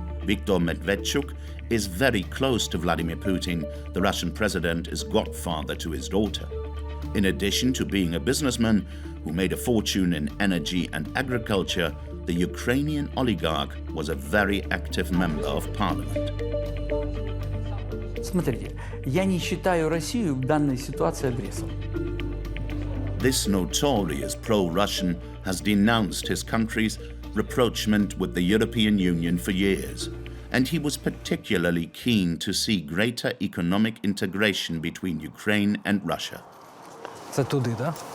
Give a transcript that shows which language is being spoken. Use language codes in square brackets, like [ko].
[en] Viktor Medvedchuk is very close to Vladimir Putin. The Russian president is godfather to his daughter. In addition to being a businessman who made a fortune in energy and agriculture, the Ukrainian oligarch was a very active member of parliament. [ru] Смотрите, я не считаю Россию в данной ситуации агрессором. [en] This notorious pro-Russian has denounced his country's rapprochement with the European Union for years, and he was particularly keen to see greater economic integration between Ukraine and Russia. [uk] Це туди, так?